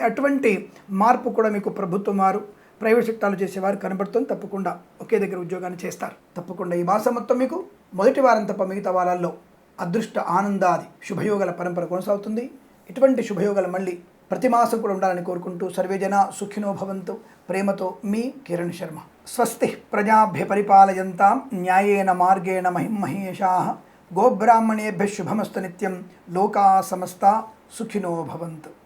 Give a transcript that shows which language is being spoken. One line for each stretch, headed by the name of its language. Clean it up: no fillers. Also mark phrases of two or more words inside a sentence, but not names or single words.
Telugu: అటువంటి మార్పు కూడా మీకు ప్రభుత్వం వారు, ప్రైవేట్ సెక్టార్లో చేసేవారు కనబడుతుంది. తప్పకుండా ఒకే దగ్గర ఉద్యోగాన్ని చేస్తారు. తప్పకుండా ఈ మాసం మొత్తం మీకు మొదటి వారం తప్ప మిగతా వారాల్లో అదృష్ట ఆనందాది శుభయోగాల పరంపర కొనసాగుతుంది. ఇటువంటి శుభయోగాలు మళ్ళీ ప్రతి మాసం కూడా ఉండాలని కోరుకుంటూ
Sanskrit: సర్వేజన సుఖినో భవంతు.
Telugu: ప్రేమతో మీ కిరణ్ శర్మ.
Sanskrit: స్వస్తి ప్రజాభ్య పరిపాలయంతాం న్యాయేన మార్గేణ మహిమహేషాః. గోబ్రాహ్మణేభ్యः శుభమస్తు నిత్యం. లోకా సమస్తా సుఖినో భవంతు.